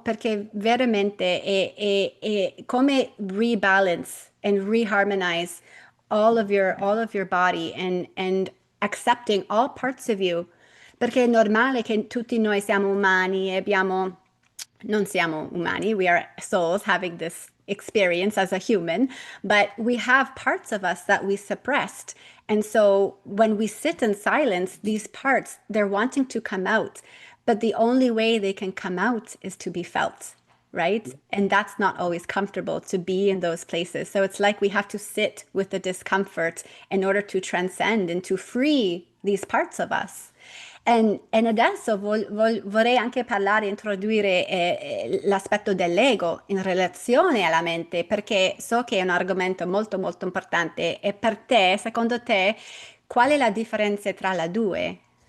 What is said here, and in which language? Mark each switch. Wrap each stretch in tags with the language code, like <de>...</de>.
<it>Perché veramente è come</it> <en>rebalance and reharmonize all of your body and accepting all parts of you.</en> <it>Perché è normale che tutti noi siamo umani e abbiamo, non siamo umani,</it> <en>we are souls having this experience as a human, but we have parts of us that we suppressed. And so when we sit in silence, these parts, they're wanting to come out, but the only way they can come out is to be felt, right? And that's not always comfortable to be in those places. So it's like we have to sit with the discomfort in order to transcend and to free these parts of us.</en> <it>E adesso vorrei anche parlare, introdurre l'aspetto dell'ego in relazione alla mente, perché so che è un argomento molto molto importante. E per te, secondo te, qual è la differenza tra le due?</it>